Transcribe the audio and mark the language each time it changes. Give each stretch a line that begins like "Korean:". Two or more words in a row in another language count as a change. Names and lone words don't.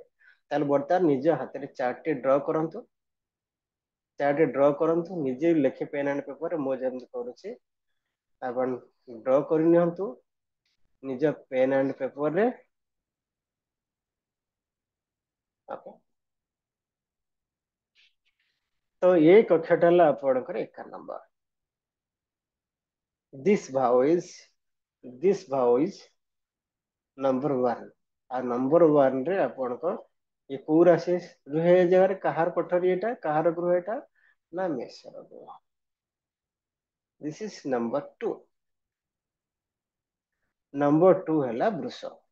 Odia: ତାହେଲେ ବର୍ତ୍ତମାନ ନିଜ ହାତରେ ଚାର୍ଟ ଟି ଡ୍ର କରନ୍ତୁ। ଚାର୍ଟ ଡ୍ର କରନ୍ତୁ, ନିଜେ ଲେଖି
English: pen and paper
Odia: ମୁଁ ଯେମିତି କରୁଛି ଆପଣ ଡ୍ର କରିନିଅନ୍ତୁ ନିଜ
English: pen and paper.
Odia: ତ ଏଇ କକ୍ଷଟା ହେଲା ଆପଣଙ୍କର 1 ନମ୍ବର।
English: This vow is ନମ୍ବର 1।
Odia: ଆଉ ନମ୍ବର 1 ରେ ଆପଣଙ୍କ ଏ କୋଉ ରାଶି ରୁହେ? ଏ ଜାଗାରେ କାହାର କୋଠରୀ ଏଟା, କାହାର ଗୃହ ଏଟା ନା ମେଷର ଗୃହ।
English: this is number 2.
Odia: ନମ୍ବର 2 ହେଲା ବୃଷ।